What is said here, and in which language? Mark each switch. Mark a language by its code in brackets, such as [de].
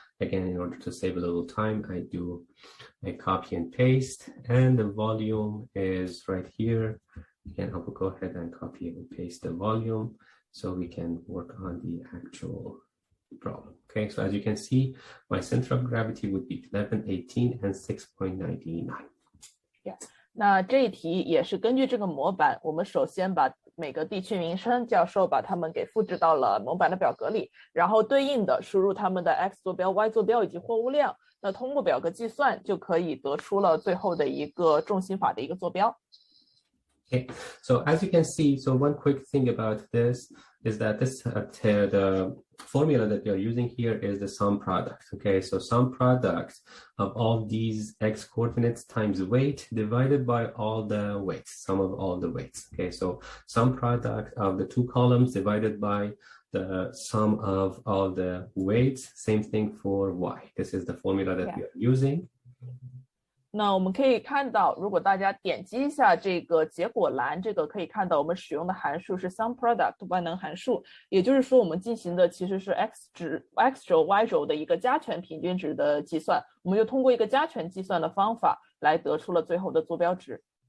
[en] Again, in order to save a little time, I do a copy and paste, and the volume is right here. Again, I will go ahead and copy and paste the volume so we can work on the actual problem. Okay, so as you can see, my center of gravity would be 1118 and 6.99. Yeah. [zh] 那这一题也是根据这个模板，我们首先把每个地区名称，教授把它们给复制到了模板的表格里，然后对应的输入它们的 X 坐标、Y 坐标以及货物量，那通过表格计算就可以得出了最后的一个重心法的一个坐标。 [en] Okay, so as you can see, so one quick thing about this is that the formula that we are using here is the sum product. Okay, so sum product of all these x coordinates times weight divided by all the weights, sum of all the weights. Okay, so sum product of the two columns divided by the sum of all the weights. Same thing for y. This is the formula that we are using. [zh] 那我们可以看到，如果大家点击一下这个结果栏，这个可以看到我们使用的函数是 sum product 万能函数，也就是说我们进行的其实是 x 轴 y 轴的一个加权平均值的计算，我们就通过一个加权计算的方法来得出了最后的坐标值。